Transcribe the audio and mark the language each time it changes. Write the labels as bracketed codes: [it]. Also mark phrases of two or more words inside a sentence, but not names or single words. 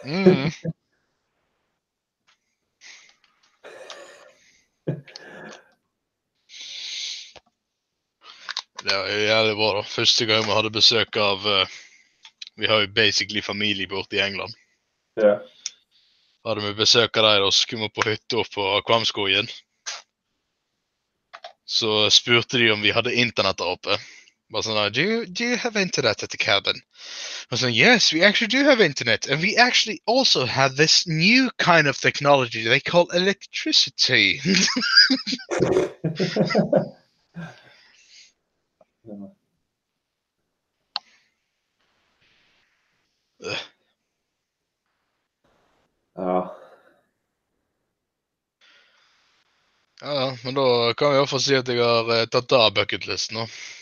[no] Mm. Det var jo jævlig bra da. Første gang vi hadde besøk av vi har jo basically familie borte i England. Ja. Hadde vi besøk av deg da, så skulle vi på hytta på Kvamskogen. Så spurte de om vi hadde internett der oppe. Bare sånn, [en] do you have internet at the cabin? I was like, yes, we actually do have internet. And we actually also have this new kind of technology they call electricity. [no] Ja. Ja, men da kan vi i hvert fall si at jeg har tatt av bucketlisten nå.